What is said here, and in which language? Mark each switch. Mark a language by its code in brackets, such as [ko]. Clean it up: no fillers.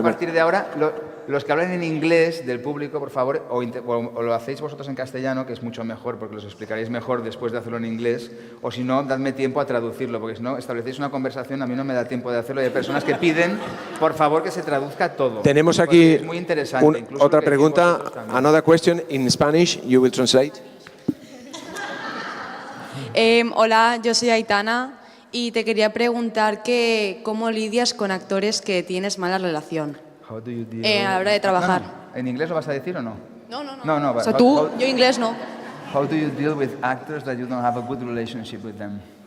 [es] a partir de ahora, los que hablan en inglés del público, por favor, o lo hacéis vosotros en castellano, que es mucho mejor, porque los explicaréis mejor después de hacerlo en inglés, o si no, dadme tiempo a traducirlo, porque si no, establecéis una conversación, a mí no me da tiempo de hacerlo, y hay personas que piden, por favor, que se traduzca todo. Tenemos aquí es muy interesante, otra pregunta. [en] Another question in Spanish, you will translate. [es] Hola, yo soy Aitana y te quería preguntar cómo lidias con actores que tienes mala relación [en] How do you deal [es] a la hora de trabajar. ¿En inglés lo vas a decir o no? No. O sea, tú, yo inglés no. [en] How do you deal with actors that you don't have a good relationship with them?